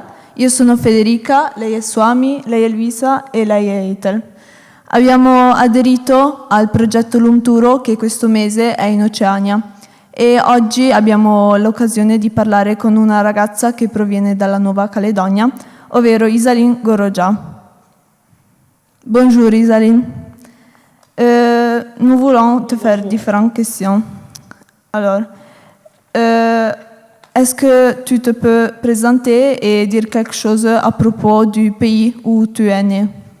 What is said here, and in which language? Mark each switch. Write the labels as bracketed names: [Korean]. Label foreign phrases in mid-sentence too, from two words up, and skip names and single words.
[Italian] Io sono Federica, lei è Suami, lei è Luisa e lei è Ethel. Abbiamo aderito al progetto Lumturo che questo mese è in Oceania e oggi abbiamo l'occasione di parlare con una ragazza che proviene dalla Nuova Caledonia, ovvero Isaline Goroja. [French] Bonjour Isaline. Nous voulons te faire différentes questions. Alors, est-ce que tu te peux présenter et dire quelque chose à propos du pays où tu es né?